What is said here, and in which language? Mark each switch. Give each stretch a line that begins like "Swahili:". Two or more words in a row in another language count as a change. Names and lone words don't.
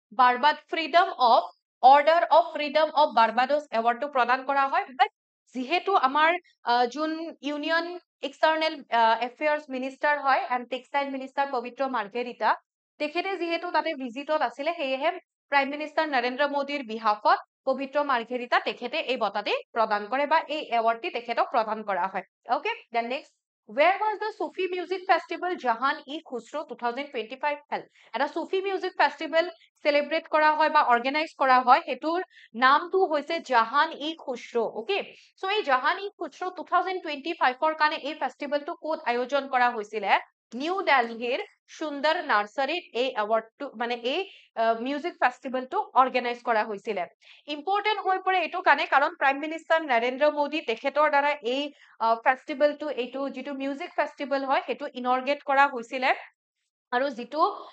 Assamese: অৰ্ডাৰ অফ ফ্ৰীডম অফ বাৰ্বাডোছ এৱাৰ্ডটো প্ৰদান কৰা হয় বাট যিহেতু আমাৰ যোন
English: Union External Affairs Minister
Assamese: হয়
English: and Textile Minister
Assamese: পবিত্ৰ মাৰ্ঘেৰিটা তেখেতে যিহেতু তাতে ভিজিটত আছিলে সেয়েহে
English: Prime Minister
Assamese: নৰেন্দ্ৰ মোদীৰ বিহাফত পবিত্ৰ মাৰ্ঘেৰিটা তেখেতে এই বঁটাটি প্ৰদান কৰে বা এই এৱাৰ্ডটি তেখেতক প্ৰদান কৰা হয়
English: okay then next Where was the Sufi music festival Jahan-e-Khusro 2025 held?
Assamese: এটা
English: Sufi music festival
Assamese: celebrate কৰা হয় বা organize কৰা হয় হেতুৰ নামটো হৈছে Jahan-e-Khusro okay so এই Jahan-e-Khusro 2025 ৰ কাৰণে এই ফেষ্টিভেলটো ক'ত আয়োজন কৰা হৈছিলে নিউ দিল্লীৰ সুন্দৰ নাৰ্সাৰীত এই এৱাৰ্ডটো মানে এই মিউজিক ফেষ্টিভেলটো অৰ্গেনাইজ কৰা হৈছিলে ইম্পৰ্টেন্ট হৈ পৰে এইটো কাৰণে কাৰণ
English: Prime Minister
Assamese: নৰেন্দ্ৰ মোদী তেখেতৰ দ্বাৰা এই ফেষ্টিভেলটো এইটো যিটো
English: music festival
Assamese: হয় সেইটো ইনৰ্গেট কৰা হৈছিলে আৰু যিটো